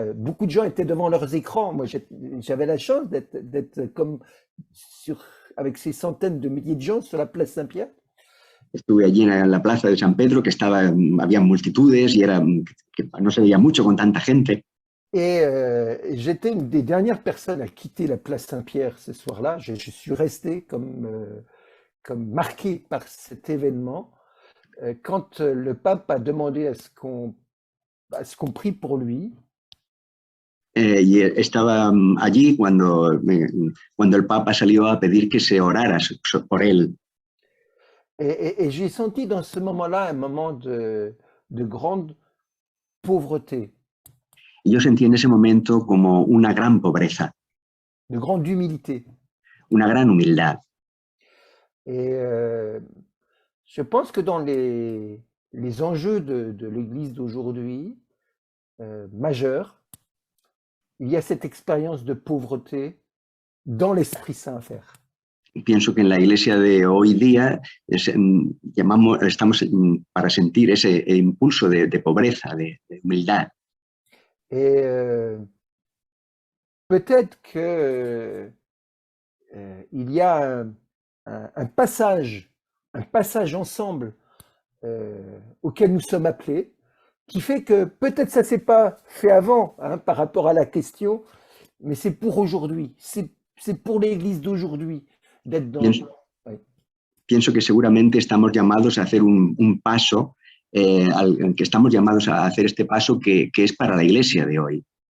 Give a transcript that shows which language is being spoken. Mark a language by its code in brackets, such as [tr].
[fr] Beaucoup de gens étaient devant leurs écrans. Moi, j'avais la chance d'être comme avec ces centaines de milliers de gens sur la place Saint-Pierre. [es] Estuve allí en la plaza de San Pedro, había multitudes y que no se veía mucho con tanta gente. [fr] Et j'étais une des dernières personnes à quitter la place Saint-Pierre ce soir-là. Je suis resté comme marqué par cet événement. Quand le pape a demandé à ce qu'on prie pour lui. [es] Y estaba allí cuando el Papa salió a pedir que se orara por él. [fr] Et j'ai senti dans ce moment-là un moment de grande pauvreté. [es] Y yo sentí en ese momento como una gran pobreza. [fr] De grande humilité. [es] Una gran humildad. [fr] Et je pense que dans les enjeux de l'Église d'aujourd'hui, majeurs, il y a cette expérience de pauvreté dans l'Esprit Saint à faire. [es] Pienso que en la iglesia de hoy día estamos para sentir ese impulso de pobreza, de humildad. [fr] Et peut-être que il y a un passage ensemble auquel nous sommes appelés, qui fait que peut-être ça ne s'est pas fait avant hein, par rapport à la question, mais c'est pour aujourd'hui, c'est pour l'Église d'aujourd'hui d'être dans... [es] Pienso que seguramente estamos llamados a hacer un paso, que estamos llamados a hacer este paso que es para la iglesia de hoy.